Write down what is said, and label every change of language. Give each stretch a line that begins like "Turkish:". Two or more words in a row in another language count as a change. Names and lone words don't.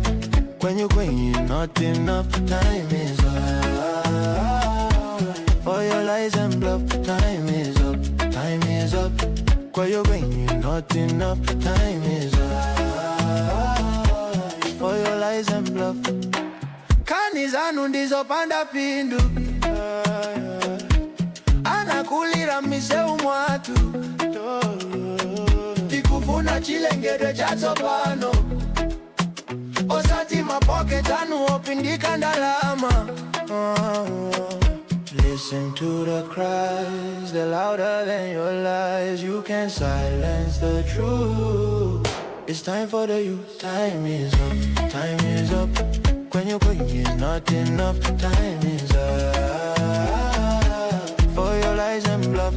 English: Kwenyu not enough. Time is up. For your lies and bluff. Time is up. Kwenyu not enough. Time is up. For your lies and bluff.
Nyanja: Kani zanu ndizo panda pindu. Anakulira ya miseu mwatu tikufuna chilengedwe cha tsopano osati mapocket anu opindika ndalama.
English: Listen to the cries, they're louder than your lies. You can't silence the truth. It's time for the youth. Time is up, time is up. When you're going is not enough. Time is up for your lies and bluff.